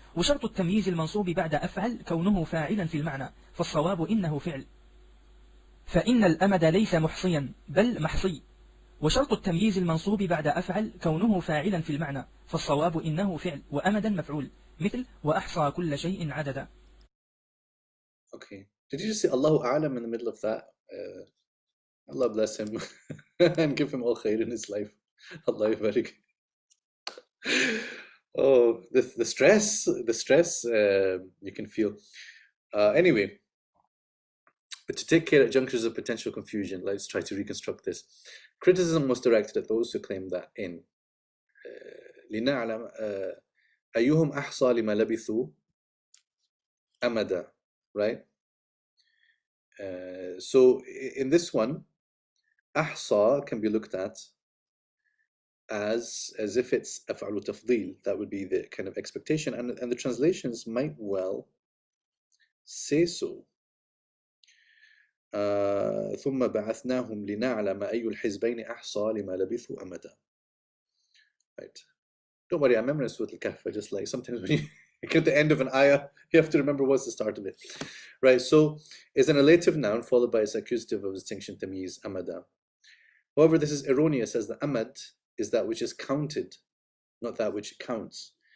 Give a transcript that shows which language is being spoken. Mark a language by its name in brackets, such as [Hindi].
[Arabic] وشرط التمييز المنصوب بعد أفعل كونه فاعلا في المعنى، فالصواب إنه فعل، فإن الأمد ليس محصيا بل محصي، وشرط التمييز المنصوب بعد أفعل كونه فاعلا في المعنى، فالصواب إنه فعل وأمدا مفعول، مثل وأحصى كل شيء عددا. [English] Okay. Did you just say Allahu A'lam in the middle of that? Allah bless him and give him all khair in his life. Allah barik. Oh, the stress you can feel. Anyway, but to take care at junctures of potential confusion, let's try to reconstruct this. Criticism was directed at those who claim that in [Arabic] لنعلم أيهم أحصى لما لبثوا أمدا, [English] right? So in this one, أحصى can be looked at as if it's [Arabic] أفعل تفضيل. [English] That would be the kind of expectation, and the translations might well say so. [Arabic] ثم بعثناهم لنعلم أي الحزبين أحصى لما لبثوا أمدا. [English] Right. Don't worry, I memorized Surah Al-Kahf. Just like sometimes when you get to the end of an ayah, you have to remember what's the start of it. Right, so is an relative noun followed by its accusative of distinction, tamyiz, amada. However, this is erroneous, as the amad is that which is counted, not that which counts.